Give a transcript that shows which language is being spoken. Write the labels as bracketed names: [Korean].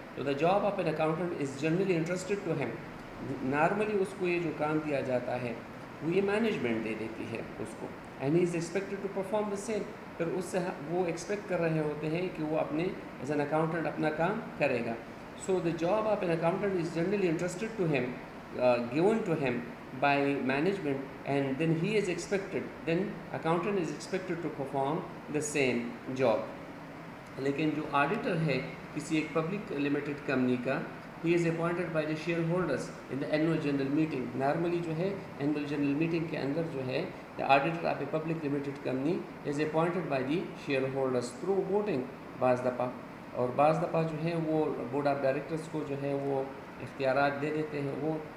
[English] تو the job of an accountant is generally entrusted to him. [Urdu] Normally اس کو یہ جو کام دیا جاتا ہے وہ یہ مینجمنٹ دے دیتی ہے اس کو, [English] And he is expected to perform the same. [Urdu] پھر اس سے وہ ایکسپیکٹ کر رہے ہوتے ہیں کہ وہ اپنے [English] as an accountant [Urdu] اپنا کام کرے گا. [English] So the job of an accountant is generally entrusted to him, given to him by management, and then accountant is expected to perform the same job. [Urdu] لیکن جو آڈیٹر ہے کسی ایک پبلک لمیٹڈ کمپنی کا, [English] he is appointed by the shareholders in the annual general meeting. [Urdu] Normally جو ہے [English] annual general meeting [Urdu] کے اندر جو ہے [English] the auditor of a public limited company is appointed by the shareholders through voting [Urdu] بعض دفعہ, اور بعض دفعہ جو ہے وہ بورڈ آف ڈائریکٹرس کو جو ہے وہ اختیارات دے دیتے ہیں وہ.